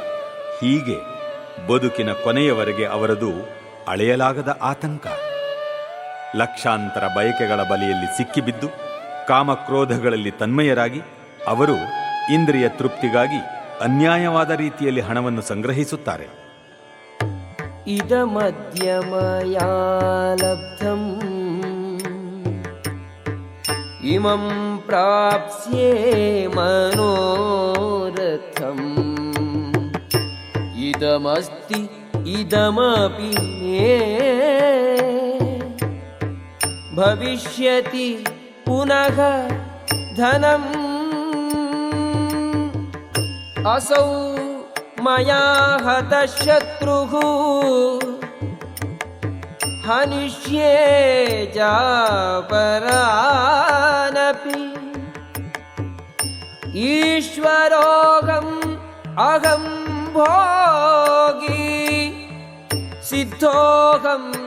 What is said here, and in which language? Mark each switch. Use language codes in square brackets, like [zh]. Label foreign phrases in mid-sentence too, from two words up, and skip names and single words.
[kn] ಹೀಗೆ ಬದುಕಿನ ಕೊನೆಯವರೆಗೆ ಅವರದು ಅಳೆಯಲಾಗದ ಆತಂಕ. ಲಕ್ಷಾಂತರ ಬಯಕೆಗಳ ಬಲೆಯಲ್ಲಿ ಸಿಕ್ಕಿಬಿದ್ದು ಕಾಮಕ್ರೋಧಗಳಲ್ಲಿ ತನ್ಮಯರಾಗಿ ಅವರು ಇಂದ್ರಿಯ ತೃಪ್ತಿಗಾಗಿ ಅನ್ಯಾಯವಾದ ರೀತಿಯಲ್ಲಿ ಹಣವನ್ನು ಸಂಗ್ರಹಿಸುತ್ತಾರೆ. [sa] ಇದಮದ್ಯ ಮಯಾ ಲಬ್ಧಂ ಇಮಂ ಪ್ರಾಪ್ಸ್ಯೆ ಮನೋರಥಂ ಇದಮಸ್ತಿ ಇದಮಪಿ ಮೇ ಭವಿಷ್ಯತಿ ಪುನಃ ಧನಂ ಅಸೌ ಮಯಾ ಹತಃ ಶತ್ರುಃ ಹನಿಷ್ಯೇ ಜಾಪರಾನಪಿ ಈಶ್ವರೋಹಂ ಅಹಂ ಭೋಗಿ ಸಿದ್ಧೋಹಂ